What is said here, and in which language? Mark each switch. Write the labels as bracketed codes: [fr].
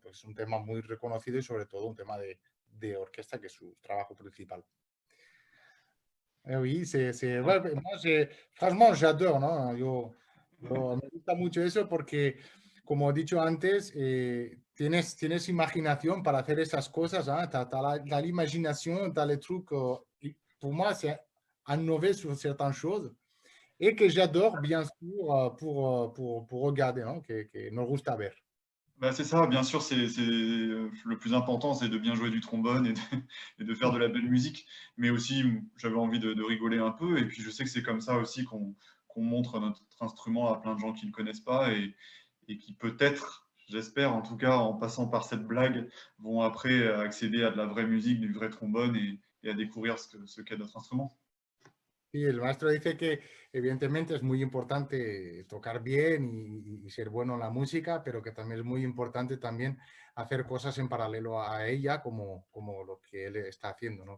[es] Pues es un tema muy reconocido y sobre todo un tema de orquesta, que es su trabajo principal. [fr] Oui, ouais, moi, franchement, j'adore, ¿no? [es] Me gusta mucho eso porque, como he dicho antes, tienes imaginación para hacer esas cosas, ¿ah? [fr] T'as l'imaginación, t'as les trucs. Et pour moi, c'est innover sur certaines choses et que j'adore, bien sûr, pour regarder, ¿no? [es] Que nos gusta ver. [fr] Bah, c'est ça, bien sûr, le plus important, c'est de bien jouer du trombone et de faire de la belle musique. Mais aussi, j'avais envie de rigoler un peu. Et puis, je sais que c'est comme ça aussi qu'on montre notre instrument à plein de gens qui ne le connaissent pas et qui peut-être, j'espère en tout cas, en passant par cette blague, vont après accéder à de la vraie musique, du vrai trombone et à découvrir ce qu'est notre instrument. [es] Sí, el maestro dice que evidentemente es muy importante tocar bien y ser bueno en la música, pero que también es muy importante también hacer cosas en paralelo a ella, como lo que él está haciendo, ¿no?